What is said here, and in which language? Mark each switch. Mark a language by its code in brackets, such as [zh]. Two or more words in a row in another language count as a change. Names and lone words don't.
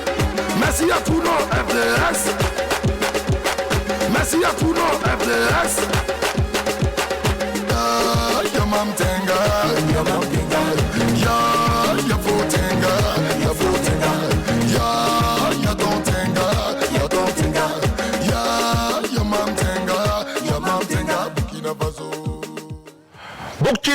[fr] Merci à tous nos FDS. Merci à tous nos FDS. [mos] Ya Mamtenga, ya Mamtenga, ya Fotenga, ya Fotenga, ya Dontenga, ya Dontenga, ya Mamtenga, [fr] Burkina Faso.